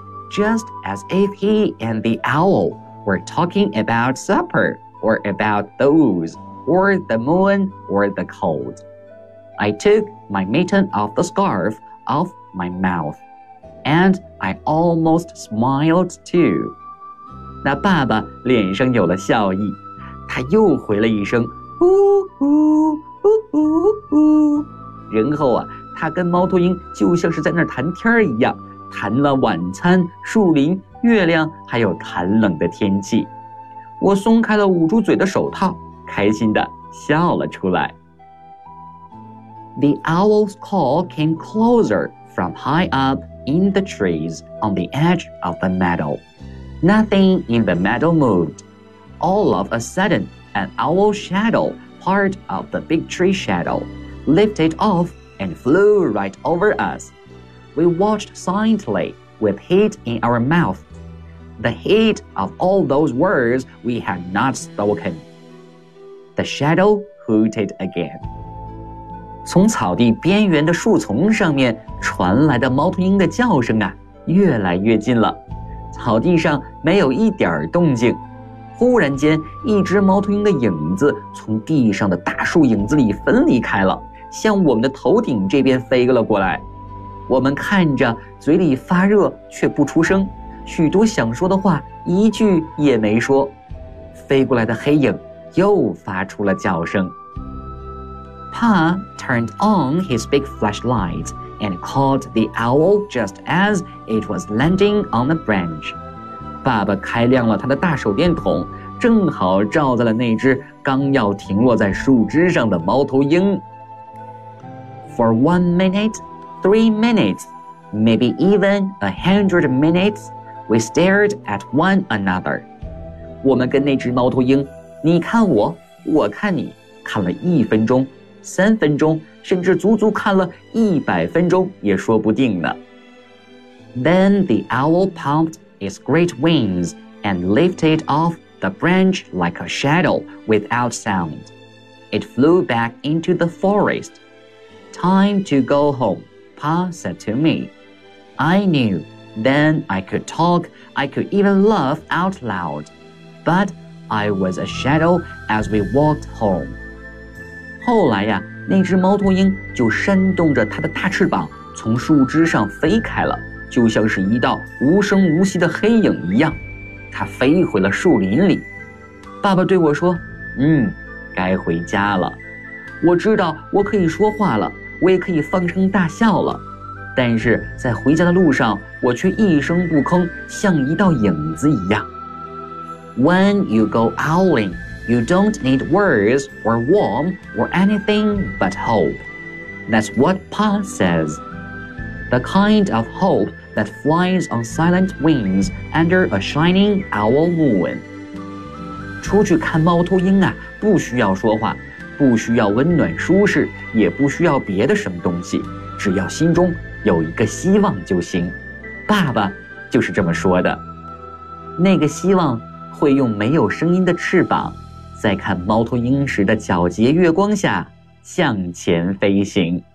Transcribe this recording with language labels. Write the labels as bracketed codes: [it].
[en] Just as if he and the owl were talking about supper, or about those, or the moon, or the cold. I took my mitten off the scarf off my mouth, and I almost smiled too. [zh] 那爸爸脸上有了笑意，他又回了一声，呜呜呜呜呜。然后啊，他跟猫头鹰就像是在那儿谈天一样，谈了晚餐、树林、月亮，还有寒冷的天气。我松开了捂住嘴的手套，开心地笑了出来。 [en] The owl's call came closer from high up in the trees on the edge of the meadow. Nothing in the meadow moved. All of a sudden, an owl shadow, part of the big tree shadow, lifted off and flew right over us. We watched silently with heat in our mouth, the heat of all those words we had not spoken. The shadow hooted again. [zh] 从草地边缘的树丛上面传来的猫头鹰的叫声啊，越来越近了。草地上没有一点动静。忽然间，一只猫头鹰的影子从地上的大树影子里分离开了，向我们的头顶这边飞了过来。我们看着，嘴里发热却不出声，许多想说的话一句也没说。飞过来的黑影又发出了叫声。 [en] Pa turned on his big flashlight and called the owl just as it was landing on the branch. [zh] 爸爸开亮了他的大手电筒，正好照在了那只刚要停落在树枝上的猫头鹰。 [en] For 1 minute,3 minutes, maybe even 100 minutes, we stared at one another. [zh] 我们跟那只猫头鹰，你看我，我看你，看了一分钟，三分钟，甚至足足看了100分钟也说不定呢。 [en] Then the owl pumped its great wings and lifted off the branch like a shadow without sound. It flew back into the forest. Time to go home. Pa said to me, I knew then I could talk, I could even laugh out loud, but I was a shadow as we walked home. [zh] 后来呀，那只猫头鹰就扇动着它的大翅膀从树枝上飞开了，就像是一道无声无息的黑影一样，它飞回了树林里。爸爸对我说，该回家了。我知道我可以说话了，我也可以放声大笑了，但是在回家的路上，我却一声不吭，像一道影子一样。 [en] When you go owling, you don't need words or warm or anything but hope. That's what Pa says. The kind of hope that flies on silent wings under a shining owl moon. [zh] 出去看猫头鹰啊，不需要说话。不需要温暖舒适，也不需要别的什么东西，只要心中有一个希望就行。爸爸就是这么说的。那个希望会用没有声音的翅膀，在看猫头鹰时的皎洁月光下向前飞行。